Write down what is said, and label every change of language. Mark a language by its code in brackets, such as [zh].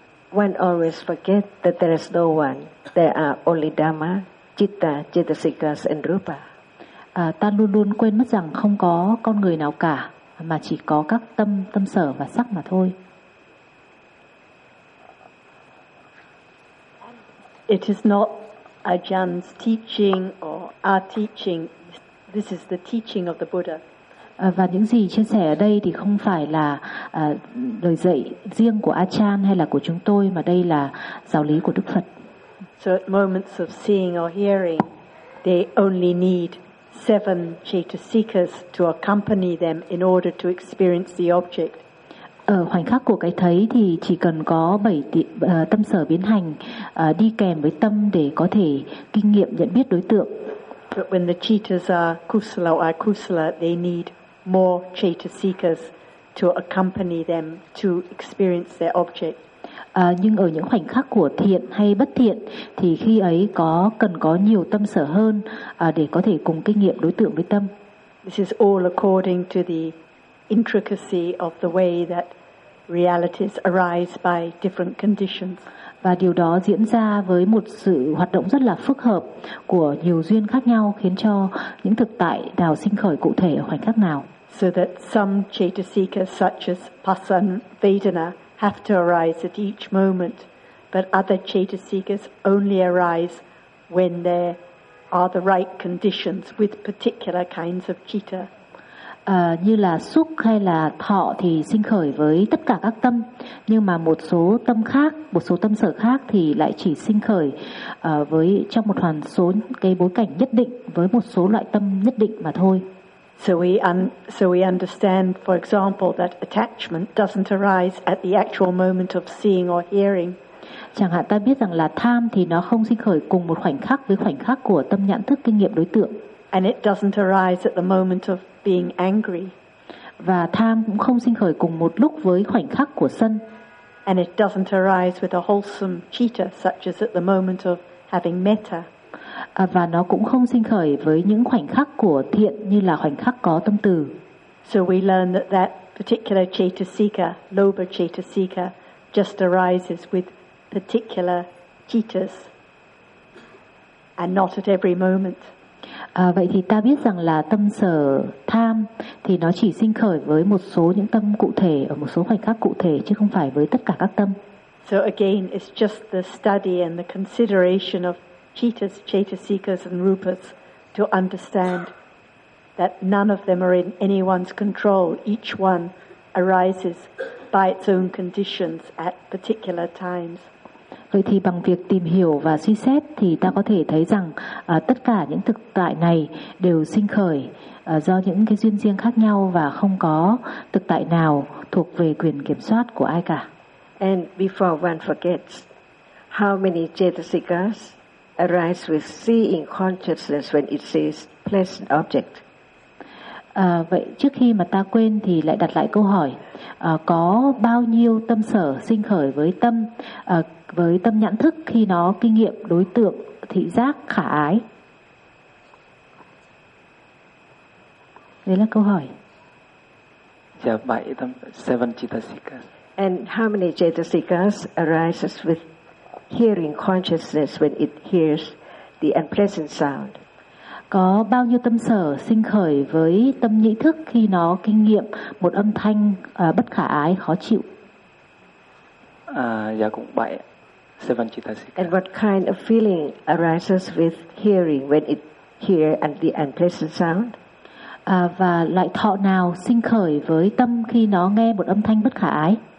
[en] One always forget that there is no one. There are only Dhamma, Chitta, Cetasikas and Rupa. [vi] Ta luôn luôn quên mất rằng không có con người nào cả, mà chỉ có các tâm, tâm sở và sắc mà thôi. [en] It is not Ajahn's teaching or our teaching. This is the teaching of the Buddha. [vi] Và những gì chia sẻ ở đây thì không phải là lời dạy riêng của Ajahn hay là của chúng tôi, mà đây là giáo lý của Đức Phật. [en] So at moments of seeing or hearing, they only need 7 cetasikas to accompany them in order to experience the object. [vi] Ở khoảnh khắc của cái thấy thì chỉ cần có 7 tâm sở biến hành đi kèm với tâm để có thể kinh nghiệm nhận biết đối tượng. [en] But when the cetas are kusala or akusala, they need more cetasikas to accompany them to experience their object. [vi] Nhưng ở những khoảnh khắc của thiện hay bất thiện thì khi ấy có cần có nhiều tâm sở hơn để có thể cùng kinh nghiệm đối tượng với tâm. [en] This is all according to the intricacy of the way that realities arise by different conditions. [vi] Và điều đó diễn ra với một sự hoạt động rất là phức hợp của nhiều duyên khác nhau, khiến cho những thực tại nào sinh khởi cụ thể ở khoảnh khắc nào. [en] So that some cetasikas such as pasan vedana have to arise at each moment, but other cetasikas only arise when there are the right conditions with particular kinds of citta. [vi] Như là xúc hay là thọ thì sinh khởi với tất cả các tâm, nhưng mà một số tâm khác, một số tâm sở khác thì lại chỉ sinh khởi với trong một hoàn số cái bối cảnh nhất định với một số loại tâm nhất định mà thôi. [en] So we understand, for example, that attachment doesn't arise at the actual moment of seeing or hearing. [vi] Chẳng hạn ta biết rằng là tham thì nó không sinh khởi cùng một khoảnh khắc với khoảnh khắc của tâm nhãn thức kinh nghiệm đối tượng. [en] And it doesn't arise at the moment of being angry. [vi] Và tham cũng không sinh khởi cùng một lúc với khoảnh khắc của sân. [en] And it doesn't arise with a wholesome citta such as at the moment of having metta. [vi] Và nó cũng không sinh khởi với những khoảnh khắc của thiện như là khoảnh khắc có tâm từ. [en] So we learn that particular cetasika, lobha cetasika, just arises with particular cittas and not at every moment. [vi] Vậy thì ta biết rằng là tâm sở tham thì nó chỉ sinh khởi với một số những tâm cụ thể ở một số khoảnh khắc cụ thể chứ không phải với tất cả các tâm. [en] So again, it's just the study and the consideration of cittas, chetasikas and rupas to understand that none of them are in anyone's control. Each one arises by its own conditions at particular times. [vi] Vậy thì bằng việc tìm hiểu và suy xét thì ta có thể thấy rằng tất cả những thực tại này đều sinh khởi do những cái duyên riêng khác nhau và không có thực tại nào thuộc về quyền kiểm soát của ai cả. [en] And before one forgets, how many chetasikas arise with seeing consciousness when it sees pleasant object? [vi] Vậy trước khi mà ta quên thì lại đặt lại câu hỏi, có bao nhiêu tâm sở sinh khởi với tâm nhãn thức khi nó kinh nghiệm đối tượng thị giác khả ái? Đấy là câu hỏi. Dạ, 7 chetasikas. [en] And how many chetasikas arises with hearing consciousness when it hears the unpleasant sound? [vi] Có bao nhiêu tâm sở sinh khởi với tâm nhĩ thức khi nó kinh nghiệm một âm thanh bất khả ái, khó chịu? Dạ cũng 7. 7 chetasikas. [en] And what kind of feeling arises with hearing when it hear the unpleasant sound? [vi] Và loại thọ nào sinh khởi với tâm khi nó nghe một âm thanh bất khả ái?